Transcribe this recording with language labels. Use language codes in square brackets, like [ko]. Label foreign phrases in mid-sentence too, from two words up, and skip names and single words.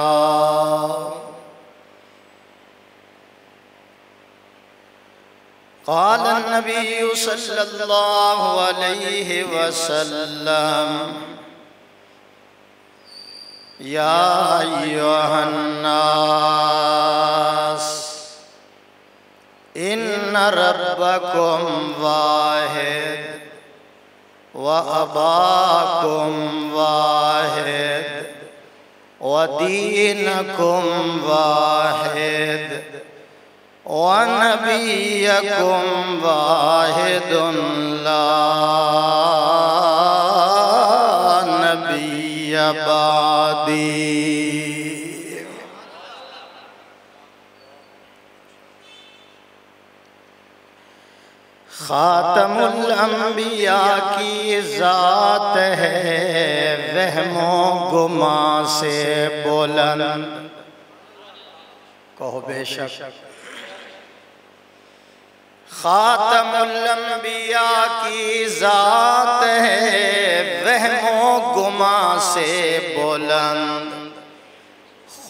[ar] قال النبي صلى الله عليه وسلم يا أيها الناس إن ربكم واحد وأباكم واحد ودينكم واحد ونبيكم واحد لا نبي بعدي. [ur] خاتم الانبیاء کی ذات ہے وہم و گماں سے بلند. کہو بے شک. خاتم الانبیاء کی ذات ہے وہم و گماں سے بلند.